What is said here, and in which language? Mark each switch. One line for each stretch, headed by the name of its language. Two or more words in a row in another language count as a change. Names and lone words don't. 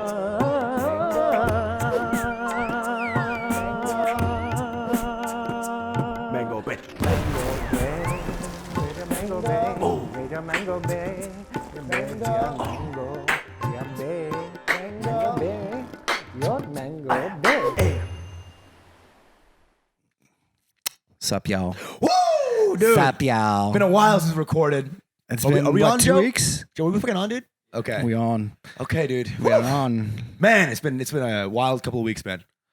English: Mango Bay. Mango Bay, Mango Bay, Mango Bay, your Mango Bay. Sup, y'all? Woo, dude. Sup, y'all? Been a while since recorded. It's Are we been, on, 2 Joe? weeks? Joe, we fucking on, dude? Okay. We on. Okay, dude. We are on. Man, it's been a wild couple of weeks, man.